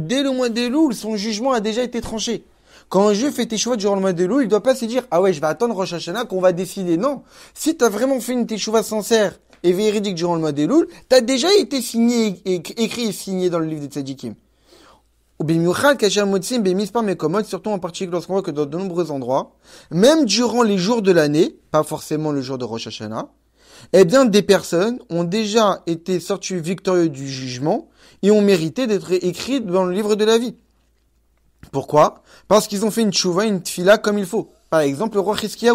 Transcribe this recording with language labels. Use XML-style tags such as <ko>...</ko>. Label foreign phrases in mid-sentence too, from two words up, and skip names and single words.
<fr>Dès le mois d'Elul, son jugement a déjà été tranché. Quand un juif fait teshuva durant le mois d'Elul, il doit pas se dire, ah ouais, je vais attendre Rosh Hashanah qu'on va décider. Non. Si t'as vraiment fait une teshuva sincère et véridique durant le mois d'Elul, t'as déjà été signé, écrit et signé dans le livre des Tzadikim.</fr> <he>ובמיוחד כאשר מוצאים במספר מקומות,</he> <fr>surtout en particulier lorsqu'on voit que dans de nombreux endroits, même durant les jours de l'année, pas forcément le jour de Rosh Hashanah, eh bien, des personnes ont déjà été sorties victorieuses du jugement et ont mérité d'être écrites dans le livre de la vie. Pourquoi? Parce qu'ils ont fait une tchouva, une tfila comme il faut. Par exemple, le roi Chizkiyahu.</fr>